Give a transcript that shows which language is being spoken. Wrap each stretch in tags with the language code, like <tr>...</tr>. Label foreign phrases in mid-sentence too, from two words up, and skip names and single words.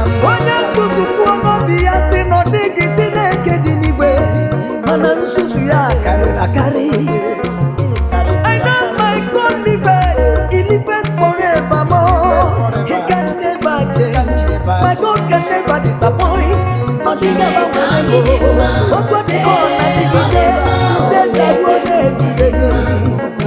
<ig>Onye nzuzu kwuo n'obi ya sị na ọ dịghị Chineke dị n'igwe, mana nzuzu ya karịrị akarị.</ig> <en>I know my God liveth, he liveth forevermore. He can never change. My God can never disappoint.</en> <ig>Ọ dịghị agbanwe. Otu ọ dị ka ọ na-adịgide, site na ruo n'ebighị ebi.</ig>